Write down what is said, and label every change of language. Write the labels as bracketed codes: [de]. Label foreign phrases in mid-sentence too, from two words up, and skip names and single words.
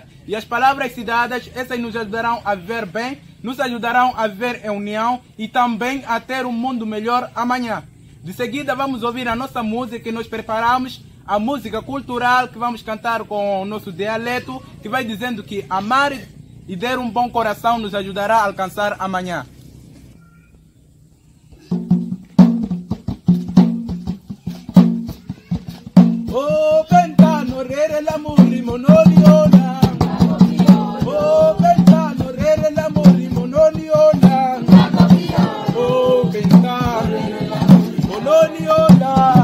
[pt] E as palavras citadas, essas nos ajudarão a viver bem, nos ajudarão a viver em união e também a ter um mundo melhor amanhã. De seguida vamos ouvir a nossa música que nós preparamos, a música cultural que vamos cantar com o nosso dialeto, que vai dizendo que amar e ter um bom coração nos ajudará a alcançar amanhã. Oh, ventano, rere la muri, monoliona. Oh, ventano, rere la muri, monoliona. Oh, ventano, monoliona.